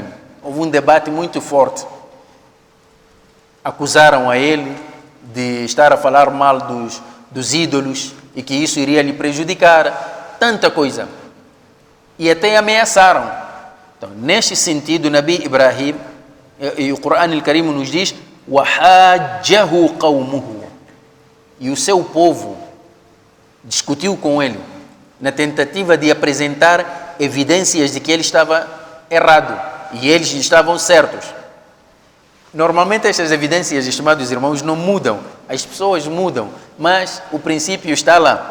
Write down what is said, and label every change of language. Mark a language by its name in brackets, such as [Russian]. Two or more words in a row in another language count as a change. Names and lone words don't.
[Portuguese] Houve um debate muito forte. Acusaram a ele de estar a falar mal dos ídolos e que isso iria lhe prejudicar. Tanta coisa. E até ameaçaram. Então, neste sentido, Nabi Ibrahim, e o Corão Al-Karim nos diz, [Arabic] وَحَاجَّهُ قَوْمُهُ. [Portuguese] e o seu povo discutiu com ele, na tentativa de apresentar evidências de que ele estava errado e eles estavam certos. Normalmente estas evidências, estimados irmãos, não mudam, as pessoas mudam, mas o princípio está lá.